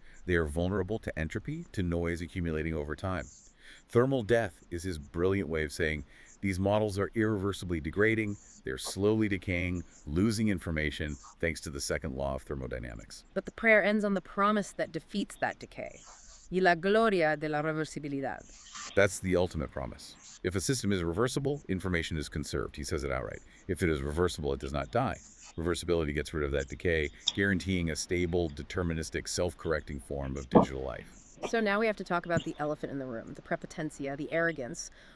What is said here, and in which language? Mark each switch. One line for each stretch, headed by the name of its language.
English: They are vulnerable to entropy, to noise accumulating over time. Thermal death is his brilliant way of saying these models are irreversibly degrading, they're slowly decaying, losing information, thanks to the second law of thermodynamics. But the prayer ends on the promise that defeats that decay.
Spanish: Y la gloria de la reversibilidad.
English: That's the ultimate promise. If a system is reversible, information is conserved. He says it outright. If it is reversible, it does not die. Reversibility gets rid of that decay, guaranteeing a stable, deterministic, self-correcting form of digital life. So now we have to talk about the elephant in the room, the prepotencia, the arrogance.